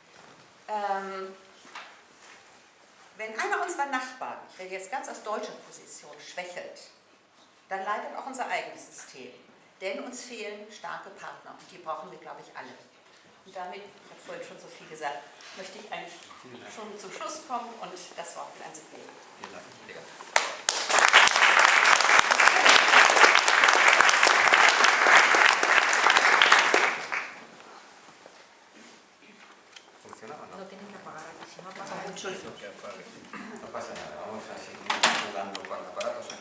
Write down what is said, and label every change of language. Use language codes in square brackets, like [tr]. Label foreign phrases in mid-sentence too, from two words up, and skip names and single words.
[de] Wenn einer unserer Nachbarn, ich rede jetzt ganz aus deutscher Position, schwächelt, dann leidet auch unser eigenes System. Denn uns fehlen starke Partner und die brauchen wir, glaube ich, alle. Und damit, ich habe vorhin schon so viel gesagt, möchte ich eigentlich schon zum Schluss kommen und das Wort an Sie geben. Vielen Dank. [es] ¿Funciona o no? No tienen que apagar aquí, si no pasa mucho. No pasa nada, vamos a seguir jugando con aparatos aquí.